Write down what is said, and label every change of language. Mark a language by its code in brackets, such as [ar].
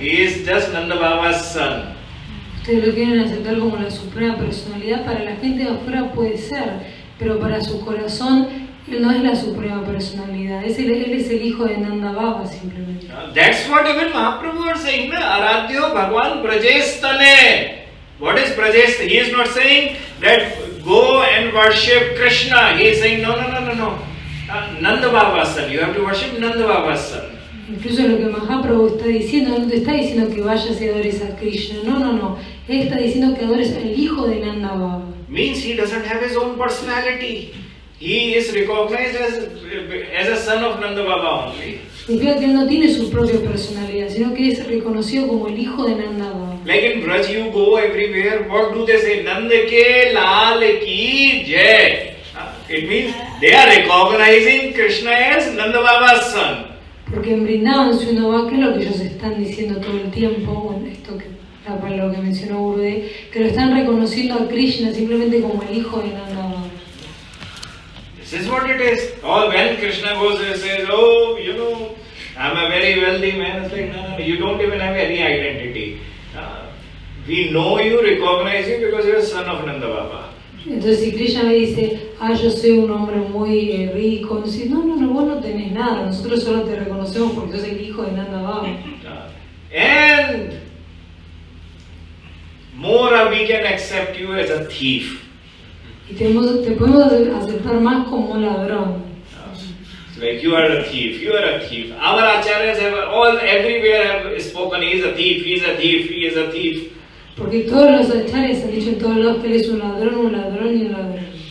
[en] He is just Nanda Baba's son. [es] Ustedes lo quieren aceptar como la suprema personalidad. Para la gente de afuera puede ser, pero para su corazón Él no es la suprema personalidad. Él es el hijo de Nanda Baba simplemente. [en] That's what even Mahaprabhu was saying. [sa] Aradhyo Bhagwan Prajestane. [en] What is Prajestane? He is not saying that go and worship Krishna. He is saying no. Nanda Baba's son. You have to worship Nanda Baba's son. [es] Incluso lo que Mahaprabhu está diciendo, no te está diciendo que vayas y adores a Krishna. No. Él está diciendo que adores al hijo de Nanda Baba. [en] Means he doesn't have his own personality. He is recognized as a son of Nanda Baba only. [es] Significa que él no tiene su propia personalidad, sino que es reconocido como el hijo de Nanda Baba. [en] Like in Braj, you go everywhere. What do they say? [hi] Nanda ke lal ki jai. [en] It means they are recognizing Krishna as Nanda Baba's son. [es] Porque en Vrindavan, si uno va, que es lo que ellos están diciendo todo el tiempo, bueno, esto que para lo que mencionó Gurudev, que lo están reconociendo a Krishna simplemente como el hijo de Nanda Baba. [en] This is what it is. All when Krishna goes and says, oh, I'm a very wealthy man. It's like, no, you don't even have any identity. We know you, recognize you because you're a son of Nanda Baba. [es] Entonces si Krishna me dice, yo soy un hombre muy rico, dice, no, vos no tenés nada, nosotros solo te reconocemos porque sos el hijo de Nanda Baba. [en] And more we can accept you as a thief. [es] Y te podemos aceptar más como un ladrón. [en] Like you are a thief. Our acharyas everywhere have spoken, he is a thief. [es] Porque todos los acharyas han dicho en todos lados que él es un ladrón y un ladrón.